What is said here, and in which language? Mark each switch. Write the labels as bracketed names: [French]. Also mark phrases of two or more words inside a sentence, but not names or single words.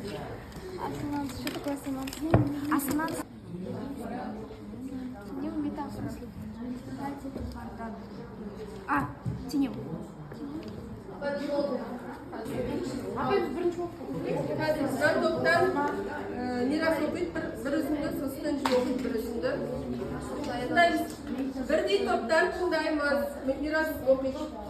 [Russian] Ассонанс. Что такое ассонанс? Ассонанс. Не метафора. А, [Kazakh] теңеу. Қазір мына топтан мирас оқиды бір үзінді, сосын інжу оқиды бір үзінді. Тыңдаймыз. Бірдей топтан тыңдаймыз. Мирас оқиды.